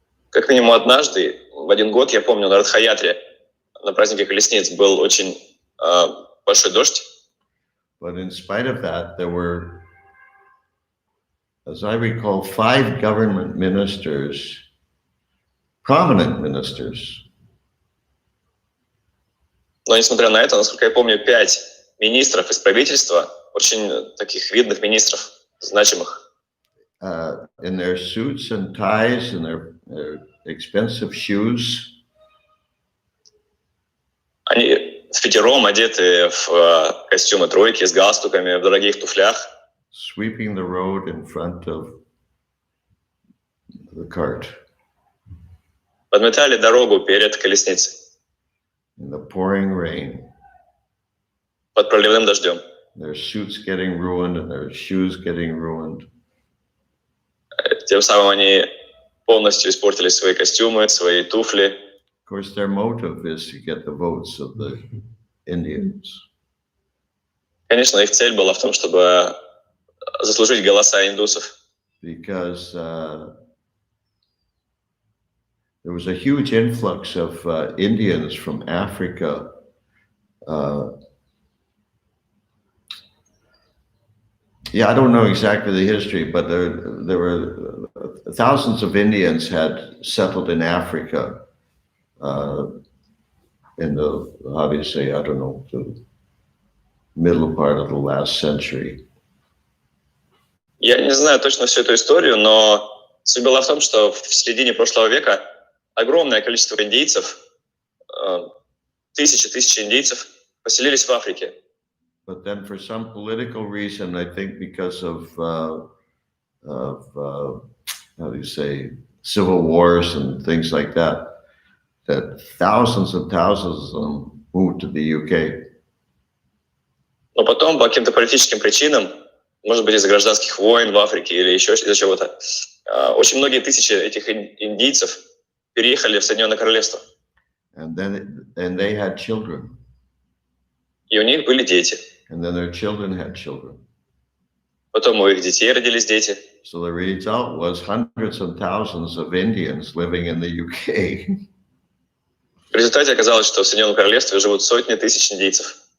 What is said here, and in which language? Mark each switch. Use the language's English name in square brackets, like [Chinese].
[Russian] Как минимум однажды, в один год, я помню, на Радха-ятре, на празднике колесниц, был очень большой дождь. [English] But in spite of that, there were, as I recall, 5 government ministers, prominent ministers. [Russian] Но несмотря на это, насколько я помню, 5 министров из правительства, очень таких видных министров, значимых. [English] In their suits and ties and their expensive shoes. [Russian] Они впятером одеты в костюмы тройки с галстуками, в дорогих туфлях. [English] Sweeping the road in front of the cart. [Russian] Подметали дорогу перед колесницей. [English] In the pouring rain. [Russian] Под проливным дождем. [English] Their suits getting ruined and their shoes getting ruined. [Russian] Тем самым они полностью испортили свои костюмы, свои туфли. [English] Of course, their motive is to get the votes of the Indians. [Russian] Конечно, их цель была в том, чтобы заслужить голоса индусов. [English] Because there was a huge influx of Indians from Africa. Yeah, I don't know exactly the history, but there were thousands of Indians had settled in Africa in the, how do you say, I don't know, the middle part of the last century. [Russian] Я не знаю точно всю эту историю, но суть была в том, что в середине прошлого века огромное количество индейцев, тысячи индейцев поселились в Африке. [English] But then for some political reason, I think because of how do you say, civil wars and things like that, that thousands and thousands of them moved to the UK. [Russian] Но потом по каким-то политическим причинам, может быть, из-за гражданских войн в Африке или еще из-за чего-то, очень многие тысячи этих индийцев переехали в Соединенное Королевство. [English] And they had children. [Russian] И у них были дети. [English] And then their children had children. [Russian] Потом у их детей родились дети. [English] So the result was hundreds and thousands of Indians living in the UK. [Russian] В результате оказалось, что в Соединенном Королевстве живут сотни тысяч индейцев.